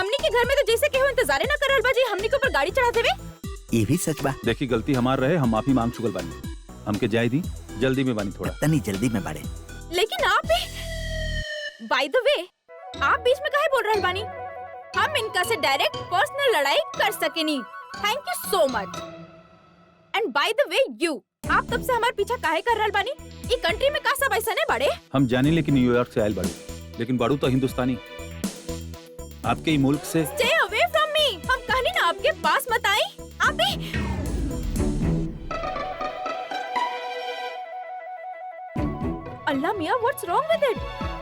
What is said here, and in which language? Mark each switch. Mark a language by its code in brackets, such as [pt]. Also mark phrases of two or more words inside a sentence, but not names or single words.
[bho] हमनी के घर में तो जैसे केहू इंतजारे ना करल बा जी हमनी के ऊपर गाड़ी चढ़ाते हुए। ये भी सच बा। देखी गलती हमार रहे, हम माफी मांग चुकल बानी। हमके जाय दी, जल्दी में बानी थोड़ा। तनी जल्दी में बाड़े। लेकिन आप भी [en] by the way, [bho] आप बीच में काहे बोल रहल बानी? हम इनका से [en] direct personal [bho] लड़ाई कर सकेनी। [en] Thank you so much. And by the way you, [bho] आप तब से हमारे पीछा काहे कर रहल बानी? ये कंट्री में का सब ऐसा ने बड़े? हम जानी लेकिन न्यूयॉर्क से आयल बाड़ू, लेकिन बाड़ू तो हिंदुस्तानी। आपके ही मुल्क से। [en] Stay away from me. [bho] हम कहनी ना आपके पास मत आई। आप भी अल्लाह मियाँ, [en] what's wrong with it?